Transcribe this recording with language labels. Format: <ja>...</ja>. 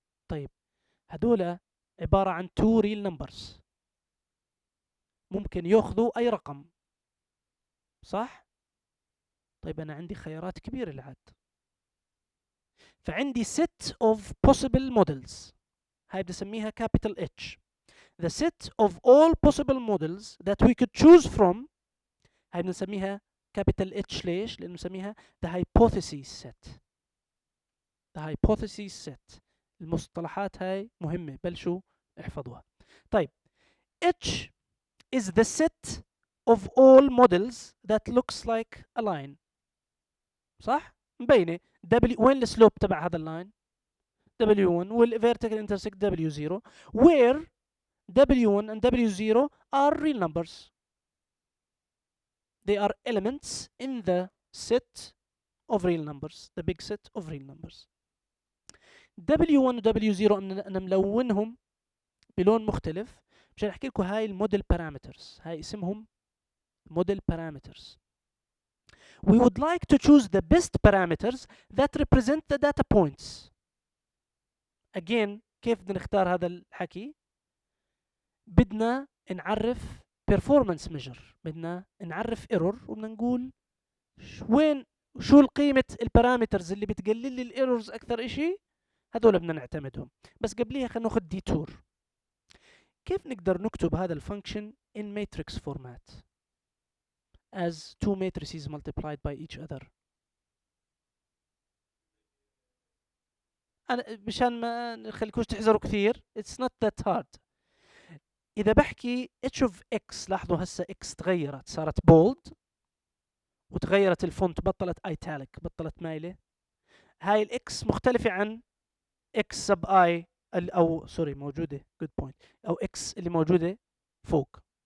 <ar>طيب هذول عباره عن تو ريل نمبرز، ممكن ياخذوا اي رقم، صح؟ طيب انا عندي خيارات كبيره لعد، فعندي</ar> <en>set of possible models،</en> <ar>هاي بدي اسميها capital H.</ar> <en>The set of all possible models that we could choose from، هاي بنسميها capital H.</en> <ar>ليش؟ لأنه نسميها</ar> <en>the hypothesis set. the hypothesis set.</en> <ar>المصطلحات هاي مهمة، بلشوا احفظوها.</ar> <en>طيب H is the set of all models that looks like a line،</en> <ar>صح؟ مبينة.</ar> <en>W</en> <ar>وين السلوب تبع هذا اللاين؟</ar> <en>W1 والvertical intersect W0 where W1 and W0 are real numbers. They are elements in the set of real numbers, the big set of real numbers.</en> <ar>W1 و W0 أنا ملونهم بلون مختلف مشان أحكي لكم هاي الموديل parameters، هاي اسمهم</ar> <en>model parameters. We would like to choose the best parameters that represent the data points.</en> <ar>Again كيف بدنا نختار هذا الحكي؟ بدنا نعرف performance measure، بدنا نعرف error، وبدنا نقول وين شو القيمة البارامترز اللي بتقلل لي الايرورز اكثر اشي، هذول بدنا نعتمدهم. بس قبليها خلينا ناخذ ديتور. كيف نقدر نكتب هذا الفانكشن</ar> <en>in matrix format as two matrices multiplied by each other؟</en> <ar>انا مشان ما نخليكوش تحذروا كثير،</ar> <en>it's not that hard.</en> <ar>إذا بحكي h of x، لاحظوا هسه x تغيرت، صارت bold وتغيرت الفونت، بطلت italic، بطلت مايلة. هاي الاكس مختلفة عن x sub i أو سوري موجودة</ar> <en>good point،</en> <ar>أو x اللي موجودة فوق.</ar>